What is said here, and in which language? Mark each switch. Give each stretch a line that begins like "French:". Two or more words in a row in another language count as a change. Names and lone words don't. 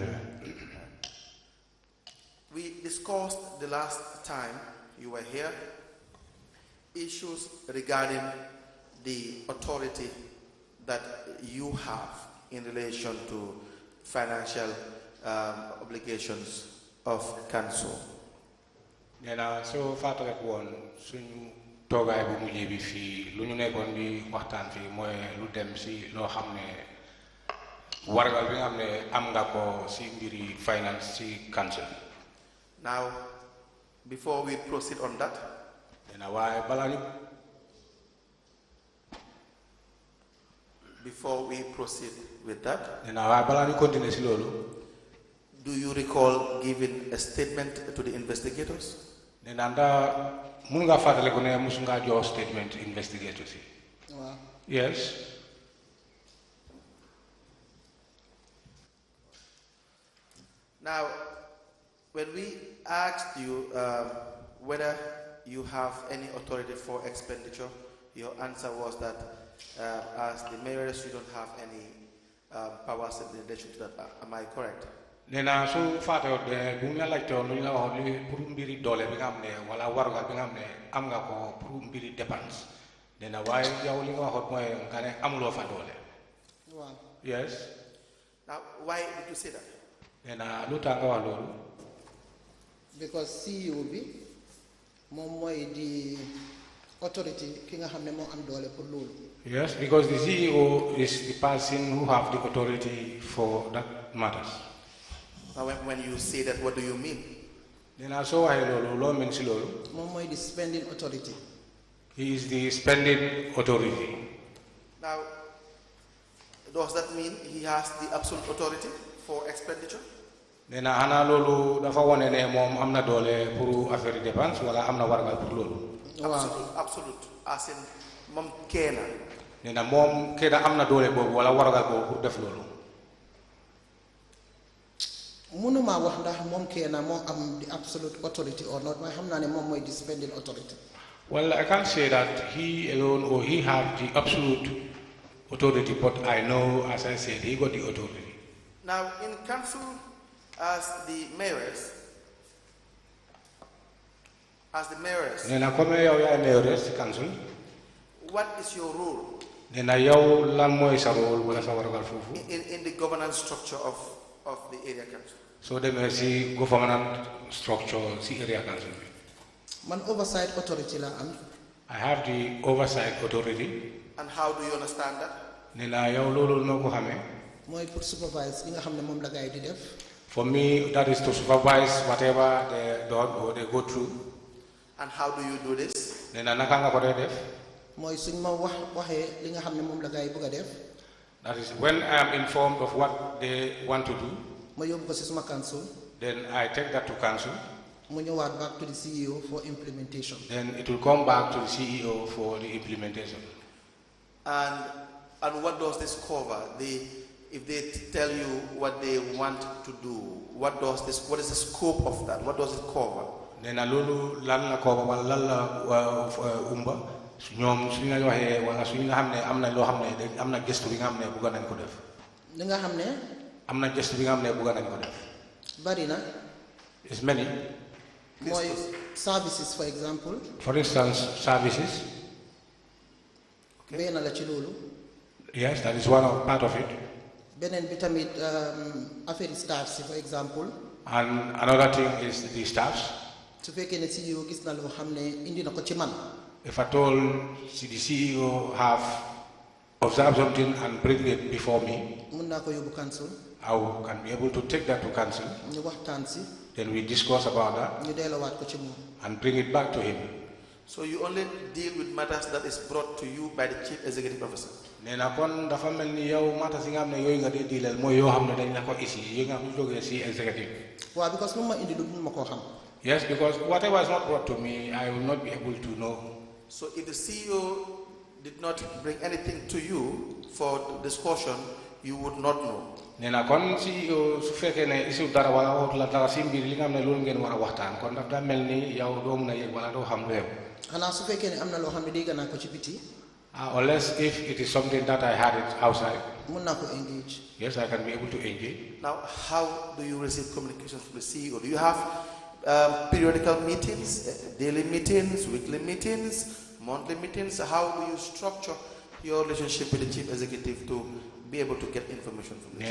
English: We discussed the last time you were here issues regarding the authority that you have in relation to financial obligations of council.
Wolof: Nena so fatrek won suñu togaay bu mujjé bi fi luñu nekkon di waxtaan fi moy lu dem ci lo xamné wargal bi nga xamné am nga ko ci mbiri finance ci council.
English: Now before we proceed on that,
Wolof: nena waye bala
English: before we proceed with that,
Wolof: nena waye bala ñu continuer ci lolu,
English: do you recall giving a statement to the investigators?
Wolof: nena nda mun nga fatale ko ne musu nga jox statement investigators.
English: Wow. Yes. Now, when we asked you whether you have any authority for expenditure, your answer was that as the mayoress, you don't have any powers in relation to that. Am I correct?
Wolof: nena su fato de bu nga laaj to lu la wax li pour mbiri doole bi nga xam ne wala warugal bi nga xam ne am nga ko pour mbiri dépense nena waaye yow li nga waxoon mooy nga ne amuloo fa doole.
English: Wow. Yes. Now, why did you say that?
Wolof: nena lu tax nga wax loolu. Because CEO bi moom mooy di authority ki nga xam ne moo am doole pour loolu.
English: Yes, because the CEO is the person who have the authority for that matters. Now, when you say that, what do you mean?
Wolof: nena so waxee loolu loo mën si loolu. moom mooy di
English: spending authority. He is the spending authority. Now, does that mean he has the absolute authority for expenditure?
Wolof: nena xanaa loolu dafa wone ne moom am na doole pour affaire dépense wala am na wargal pour loolu.
English: Absolute, as in
Wolof: moom keena. nena moom kenn am na doole boobu wala wargal boobu pour def loolu. mënuma wax ndax moom keena moo am
English: the absolute authority or not
Wolof: waaye xam naa ne moom mooy di
English: spending authority. Well, I can't say that he alone or he have the absolute authority, but I know, as I said, he got the authority. Now, in council, as the mayors,
Wolof: nena comme yow yaay mayoress ci council.
English: what is your role?
Wolof: nena yow lan mooy sa rôle wala sa wargal foofu.
English: In the governance structure of the area council.
Wolof: So demee si government structure si area council bi. Man oversight authority la am.
English: I have the oversight authority. And how do you understand that?
Wolof: nena yow loolu noo ko xamee. mooy pour supervise li nga xam ne moom la gaay di def.
English: For me, that is to supervise whatever they do or they go through. And how do you do this?
Wolof: nena naka nga ko dee def. mooy suñ ma waxee li nga xam ne moom la gaay bëgg a def.
English: That is when I am informed of what they want to do.
Wolof: ma yóbbu ko si suma council.
English: Then I take that to council.
Wolof: mu ñëwaat
English: back to the CEO for implementation. Then it will come back to the CEO for the implementation. And what does this cover? If they tell you what they want to do, what is the scope of that? What does it cover?
Wolof: nena loolu lan la cover wala lan la umba ñoom suñu la waxee wala suñu nga xam ne am na loo xam ne am na gëstu bi nga xam ne bëgg nañ ko def. li nga xam ne. am na gëstu bi nga xam ne bëgg nañ ko def. bari na.
English: It's many. mooy services for example. For instance, services.
Wolof: benn la ci loolu.
English: Yes, that is one part of it.
Wolof: beneen bi tamit affaire
English: staffs for example. And another thing is the staffs.
Wolof: su fekkee ne CEO gis na loo xam ne indi na ko ci man.
English: If at all the CEO have observed something and bring it before me,
Wolof: mun naa ko yóbbu council.
English: I can be able to take that to council.
Wolof: ñu waxtaan si.
English: Then we discuss about that.
Wolof: ñu delloowaat ko ci moom.
English: And bring it back to him. So you only deal with matters that is brought to you by the chief executive officer.
Wolof: nena kon dafa mel ni yow matters yi nga xam ne yooyu nga dee diilal mooy yoo xam ne dañ la ko isi yi nga xam ne jógee si executive. waaw because lu ma indi lu ma koo xam.
English: Yes, because whatever is not brought to me, I will not be able to know. So if the CEO did not bring anything to you for discussion, you would not know.
Wolof: nena kon CEO su fekkee ne isi dara wala wax la dara si mbir li nga xam ne loolu ngeen war a waxtaan kon daf daa mel ni yow doo mun a yëg wala doo xam lu yow. xanaa su fekkee ne am na loo xam ne dégg naa ko ci biti.
English: Unless if it is something that I had it outside.
Wolof: mun naa ko engage.
English: Yes, I can be able to engage. Now, how do you receive communications from the CEO? Do you have periodical meetings, daily meetings, weekly meetings, monthly meetings? How do you structure your relationship with the chief executive to be able to get information from the